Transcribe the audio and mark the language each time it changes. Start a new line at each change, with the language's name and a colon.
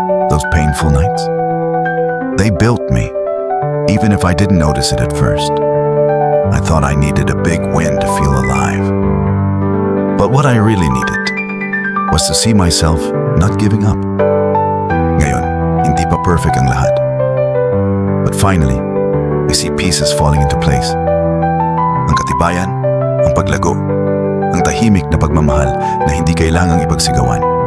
English: Those painful nights, they built me, even if I didn't notice it at first. I thought I needed a big win to feel alive. But what I really needed was to see myself not giving up.
Filipino: Ngayon, hindi pa perfect ang lahat.
English: But finally, I see pieces falling into place.
Filipino: Ang katibayan, ang paglago, ang tahimik na pagmamahal na hindi kailangang ipagsigawan.